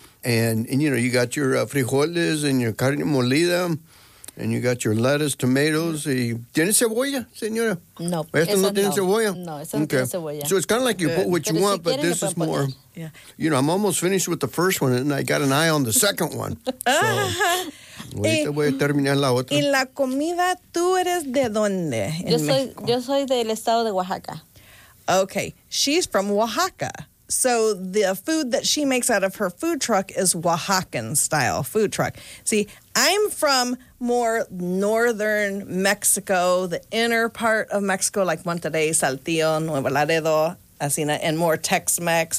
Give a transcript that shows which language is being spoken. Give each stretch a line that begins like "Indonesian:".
English: And you know, you got your frijoles and your carne molida. And you got your lettuce, tomatoes.
Spanish: ¿Tiene cebolla, señora? No. ¿Esto no tiene cebolla? No, eso no tiene cebolla.
English: So it's kind of like you put what you want, but this is more. You know, I'm almost finished with the first one, and I got an eye on the second one.
Spanish: So, voy a terminar la otra. ¿Y la comida, tú eres de dónde en México? Yo soy del estado de Oaxaca.
English: Okay. She's from Oaxaca. So the food that she makes out of her food truck is Oaxacan-style food truck. See, I'm from more northern Mexico, the inner part of Mexico, like Monterrey, Saltillo, Nuevo Laredo, Asina, and more Tex-Mex.